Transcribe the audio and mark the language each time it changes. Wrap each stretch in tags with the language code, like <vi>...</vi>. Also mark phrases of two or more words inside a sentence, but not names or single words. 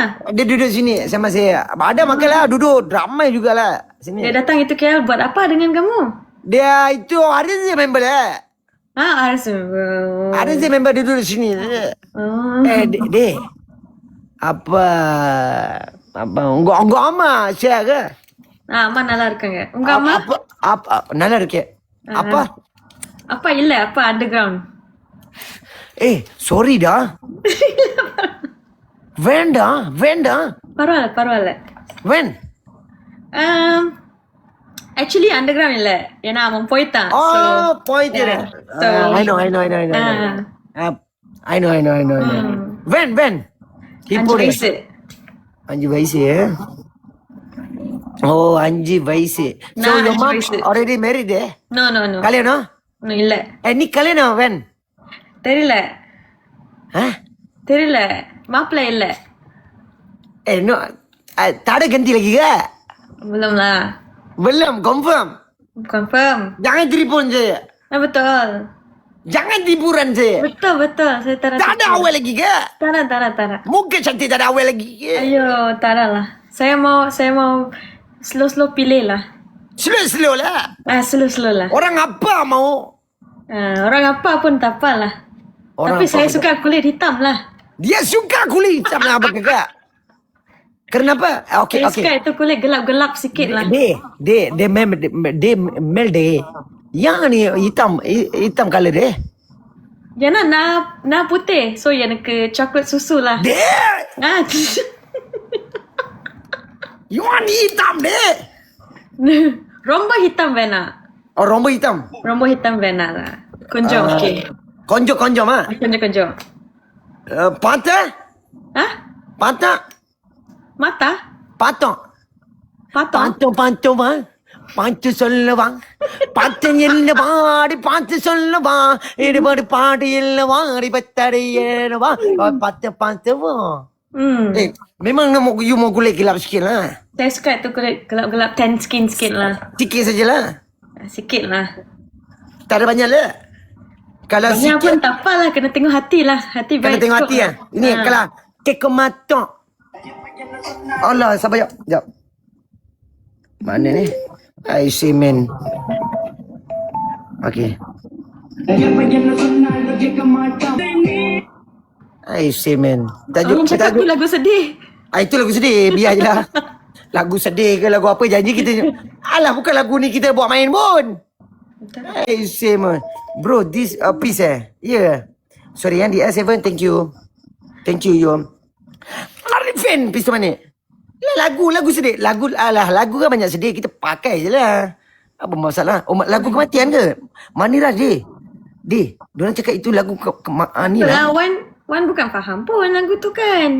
<ms>Dia duduk sini sama saya. Ada makan lah, duduk ramai jugalah sini. Dia datang itu KL buat apa dengan kamu? Dia itu ada je member lah. Ada je member duduk sini. Dek. Apa</ms> <ta>உங்க அம்மா சேக? அம்மா நல்லா இருக்காங்க. உங்க அம்மா? அப்பா நல்லா இருக்கே. அப்பா இல்ல, அப்பா அண்டர்கிரவுண்ட். சாரிடா. வேண்டாம். பரவாயில்ல.</ta> <en>When?</en> <ta>Actually அண்டர்கிரவுண்ட் இல்ல. ஏன்னா அவன் போய்ட்டான். போயிட்டு.</ta> <en>I know. When?</en> <ta>5 வயசு. 5 வயசு. 5 வயசு.</ta> <en>So your mom already married? No.</en> <ta>கல்யாணம்? இல்ல. நீ கல்யாணம் when? தெரியல. மாப்பிள்ளை இல்ல.</ta> <en>No.</en> <ms>Tak ada ganti lagi ke? Belum, confirm. Jangan telefon saya. Betul. Jangan tipuran saya. Betul. Saya tak ada awal lagi ke? Tak. Muka cantik tak ada awal lagi ke? Ayo, tak ada lah. Saya mau slow pilih lah. Slow lah. Slow lah. Orang apa mau? Orang apa pun tak apa lah. Tapi saya suka kulit hitam lah. Dia suka kulit hitam lah apa kagak? Kenapa? Okay. Saya suka itu kulit gelap-gelap sikit lah. Dia mel deh. Yang ni hitam color deh.</ms> <ta>ஏன்னா நான் புத்தே. So எனக்கு சாக்லேட் சுசு lah.</ta> <en>You want hitam deh.</en> <ta>ரொம்ப ஹித்தம் வேணாம். ரொம்ப hitam? ரொம்ப ஹித்தம் வேணாம் lah. கொஞ்சம் ஓகே. கொஞ்சம் கொஞ்சம். பார்த்தா? மாத்தா? பார்த்தோம். பார்த்து சொல்லுவான். பார்த்து என்ன பாடி பார்த்து சொல்லுவான். ஈடுபாடு பாடி இல்லவா அடிபத்தடி ஏறுவா பார்த்துவோம்.</ta> <ms>Memang you mau kulit gelap sikit lah. Saya suka tu kulit gelap-gelap</ms> <en>tan skin</en> <ms>sikit lah. Sikit sajalah. Sikit lah. Tak ada banyak lah. Kalau Banyak sikit, pun tak apalah. Kena tengok hati lah. Hati kena baik tengok cukup hati lah. Ini Ha. kalau teka mata. Allah, sabar jap. Mana ni?</ms> <en>I see man. Okay. I see man.</en> <ms>Orang cakap tu lagu sedih. Itu lagu sedih. Biar je lah. Lagu sedih ke lagu apa, janji kita. Alah, bukan lagu ni kita buat main pun.</ms> <en>I see man. Bro, this piece Yeah.</en> <ms>Sorry yang di S7,</ms> <en>thank you. Thank you, you.</en> <ms>Arifin, piece tu mana? Lagu sedih. Lagu kan banyak sedih. Kita pakai je lah. Apa masalah? Lagu kematian ke? Manira deh. Diorang cakap itu lagu ni lah. Wan bukan faham pun lagu tu kan.</ms>